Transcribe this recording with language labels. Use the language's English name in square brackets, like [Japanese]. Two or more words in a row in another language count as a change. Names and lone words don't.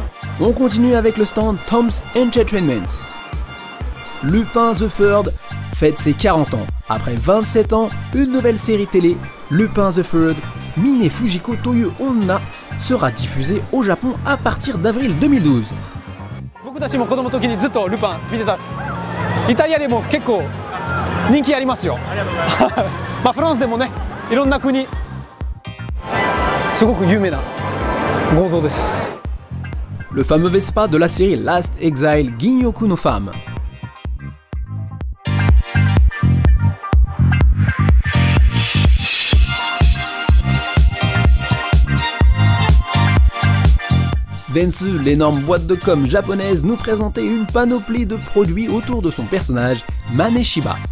[French] On continue avec le stand Tom's Entertainment. Lupin the Third fête ses 40 ans. Après 27 ans, une nouvelle série télé, Lupin the Third, Mine Fujiko Toyu Onna, sera diffusée au Japon à partir d'avril 2012. [Japanese] 僕たちも子供の時にずっとルパン見てたっす。イタリアでも結構人気ありますよ。まあフランスでもね、いろんな国すごく有名な豪像です。 [French] Le fameux Vespa de la série Last Exile Ginyoku no Femme. Dentsu, l'énorme boîte de com japonaise, nous présentait une panoplie de produits autour de son personnage, Mameshiba.